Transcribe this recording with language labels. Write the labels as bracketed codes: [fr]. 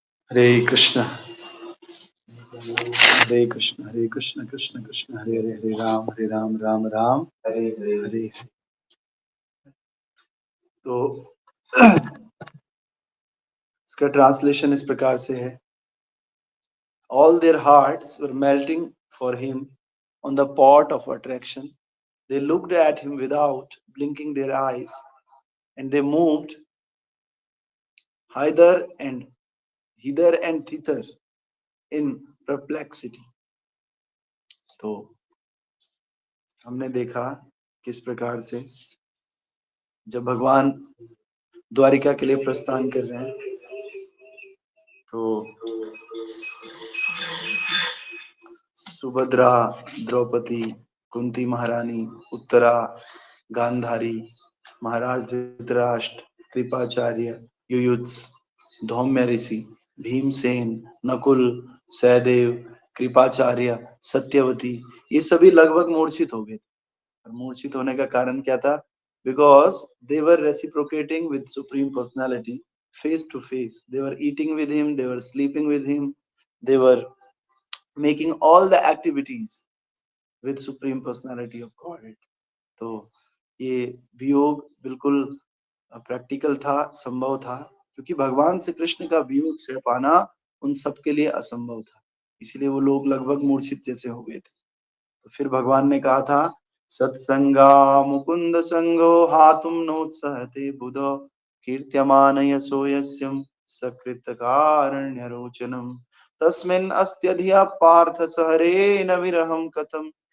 [sa] हरे कृष्ण हरे कृष्ण हरे कृष्ण कृष्ण कृष्ण हरे हरे हरे राम राम राम हरे हरे। [hi] तो इसका ट्रांसलेशन इस प्रकार से है। [en] All their hearts were melting for him on the pot of attraction. They looked at him without blinking their eyes, and they moved hither and thither in perplexity. [hi] तो हमने देखा किस प्रकार से जब भगवान द्वारिका के लिए प्रस्थान कर रहे हैं तो सुभद्रा, द्रौपदी, कुंती महारानी, उत्तरा, गांधारी, महाराज धृतराष्ट्र, कृपाचार्य, युयुत्स, धौम्य ऋषि, भीमसेन, नकुल, सहदेव, कृपाचार्य, सत्यवती, ये सभी लगभग मूर्छित हो गए। मूर्छित होने का कारण क्या था? [en] Because they were reciprocating with Supreme Personality face to face. They were eating with him, they were sleeping with him, they were making all the activities with Supreme Personality of Godhead. [hi] तो ये वियोग बिल्कुल practical था, संभव था, क्योंकि भगवान श्री कृष्ण का वियोग सह पाना उन सबके लिए असंभव था, इसलिए वो लोग लगभग मूर्छित जैसे हो गए थे। तो फिर भगवान ने कहा था, [sa] सत्संगा मुकुंद संगो हातुम नोत्सहते बुधो कीर्त्यमान यशो यस्यम सकृत कारण्य रोचनम तस्मिन् अस्त्यधिया पार्थ सहरे न विरहम कथम